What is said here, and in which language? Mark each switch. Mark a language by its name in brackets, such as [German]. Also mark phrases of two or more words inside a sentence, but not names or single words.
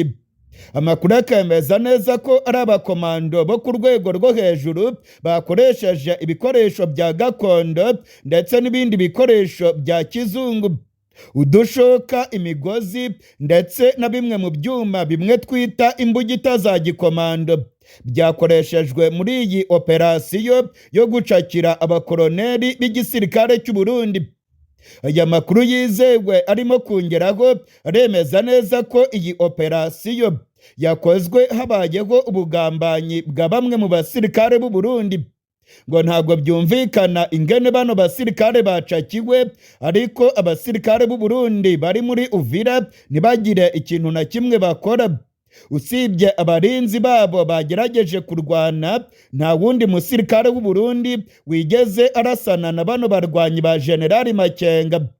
[Kinyarwanda] Amakuru akemeza neza ko ari abakomando bo ku rwego rwo hejuru bakoresheje ibikoresho bya gakondo ndetse n'ibindi bikoresho bya kizungu, udushoka, imigozi ndetse na bimwe mu byuma bimwe twita imbugita za gikomando byakoreshejwe muri iyi operasiyo yo gucakira abakoroneri b'igisirikare cy'u Burundi. Aya makuru yizewe arimo kongeraho aremeza neza ko iyi operasiyo yakozwe habayeho ubugambanyi bwa bamwe mu basirikare b'u Burundi. Ngo ntabwo byumvikana ingene bano basirikare bacakiwe, ariko abasirikare b'u Burundi bari muri Uvira ntibagire ikintu na kimwe bakora. Usibye abarinzi babo bagerageje kurwana, nta wundi musirikare w'u Burundi wigeze arasana na bano barwanyi ba General Makenga.